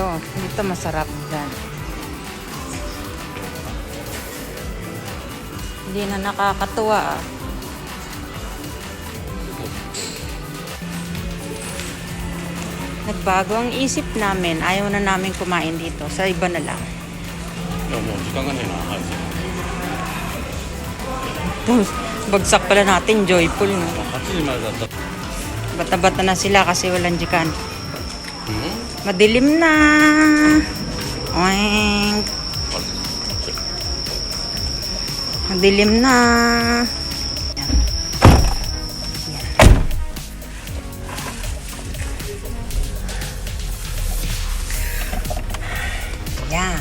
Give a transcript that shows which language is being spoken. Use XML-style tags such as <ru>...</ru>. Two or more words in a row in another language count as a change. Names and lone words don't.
<tl>Dito masarap dyan. Hindi na nakakatuwa ah. Nagbago ang isip namin. Ayaw na namin kumain dito. Sa iba na lang.</tl> <ja>いやもう時間がねえなはい</ja> <tl>Tapos, bagsak pala natin. Joyful, no?</tl> <ja>8 時までだった</ja> <tl>Bata-bata na sila kasi walang jikan.</tl> <ja>うん</ja> <tl>Madilim na. Oink. Madilim na. Yan.</tl>